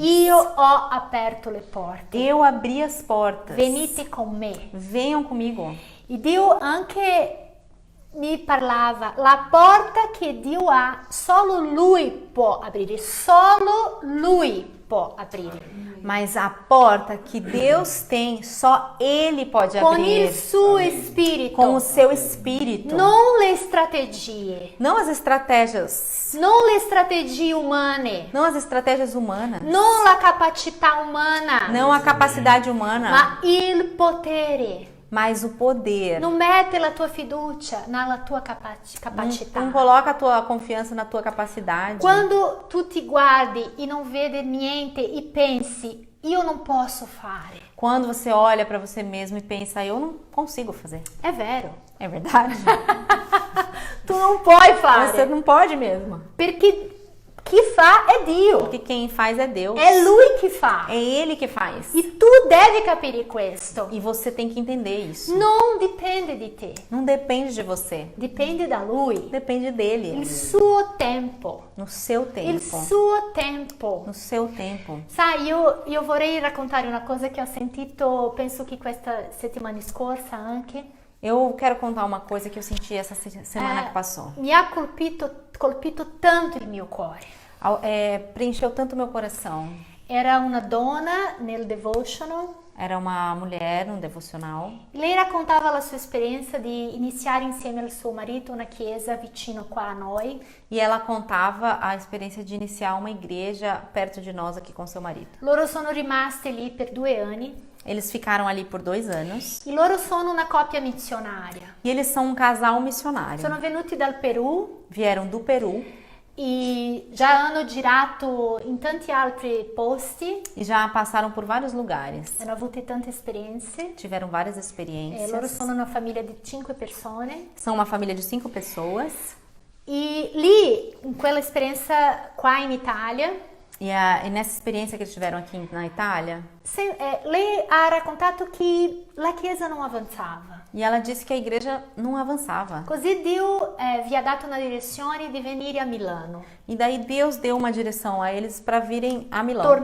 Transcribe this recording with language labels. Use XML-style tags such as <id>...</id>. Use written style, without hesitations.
<it>Io ho aperto le porte.</it> <pt>Eu abri as portas.</pt> <it>Venite con me.</it> <pt>Venham comigo.</pt> <it>E Dio anche mi parlava, la porta che Dio ha, solo Lui può aprire, solo Lui può aprire.</it> <pt>Mas a porta que Deus tem, só Ele pode</pt> <it>Con il</it> <pt>abrir.</pt> <it>suo spirito,</it> <pt>Com o seu espírito.</pt> <it>non le strategie,</it> <pt>Não as estratégias.</pt> <it>non le strategie umane,</it> <pt>Não as estratégias humanas.</pt> <it>non la capacità umana,</it> <pt>Não a capacidade humana.</pt> <it>ma il potere.</it> <pt>Mas o poder.</pt> <it>Non mette la tua fiducia nella tua capacità.</it> <pt>Não coloca a tua confianza na tua capacidade.</pt> <it>Quando tu ti guardi e non vedi niente e pensi, io non posso fare.</it> <pt>Quando você olha para você mesmo e pensa, eu não consigo fazer.</pt> <it>È vero.</it> <pt>É verdade?</pt> <it>Tu non puoi fare.</it> <pt>Você não pode mesmo.</pt> <it>Perché chi fa è Dio.</it> <pt>Porque quem faz é Deus.</pt> <it>È Lui che fa.</it> <pt>É Ele que faz.</pt> <it>E tu devi capire questo.</it> <pt>E você tem que entender isso.</pt> <it>Non dipende di te.</it> <pt>Não depende de você.</pt> <it>Dipende da Lui.</it> <pt>Depende dele.</pt> <it>Il suo tempo.</it> <pt>No seu</pt> <it>Il</it> <pt>tempo.</pt> <it>suo tempo.</it> <pt>No seu tempo.</pt> <it>Sai, io vorrei raccontare una cosa che ho sentito, penso che questa settimana scorsa anche.</it> <pt>Eu quero contar uma coisa que eu senti essa semana que passou.</pt> <it>Mi ha colpito tanto il mio cuore.</it> <pt>Preencheu tanto meu coração.</pt> <it>Era una donna nel devotional.</it> <pt>Era uma mulher num devocional.</pt> <it>Lei raccontava la sua esperienza di iniziare insieme al suo marito una chiesa vicino qua a noi.</it> <pt>E ela contava a experiência de iniciar uma igreja perto de nós aqui com seu marido.</pt> <it>Loro sono rimaste lì per 2 anni.</it> <pt>Eles ficaram ali por 2 anos.</pt> <it>E loro sono una coppia missionaria.</it> <pt>E eles são um casal missionário.</pt> <it>Sono venuti dal Perù</it> <pt>Vieram do Peru</pt> <it>e già hanno girato in tanti altri posti.</it> <pt>e já passaram por vários lugares.</pt> <it>Hanno avuto tante esperienze.</it> <pt>Tiveram várias</pt> <it>Loro</it> <pt>experiências.</pt> <it>sono una famiglia di 5 persone.</it> <pt>São uma família de 5 pessoas.</pt> <it>E lì, in quella esperienza qua in Italia,</it> <pt>E nessa experiência que eles tiveram aqui na Itália,</pt> <it>lei ha raccontato che la chiesa non avanzava.</it> <pt>e ela disse que a igreja não avançava.</pt> <it>Così Dio vi ha dato una direzione di venire a Milano,</it> <pt>E daí Deus deu uma direção a eles para virem a Milão.</pt>